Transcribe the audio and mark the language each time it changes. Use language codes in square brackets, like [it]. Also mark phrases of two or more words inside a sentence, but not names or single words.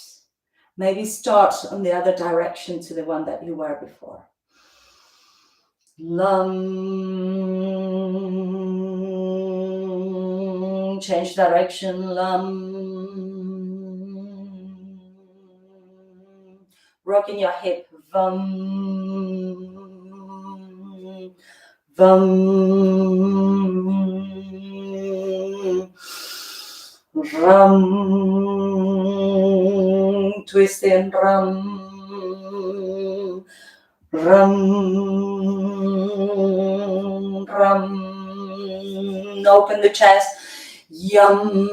[en] Maybe start on the other direction to the one that you were before. Lam, change direction, lam, rocking your hip, [sa] vam, vam, [en] ram, twist in, ram, ram, ram, open the chest, yum,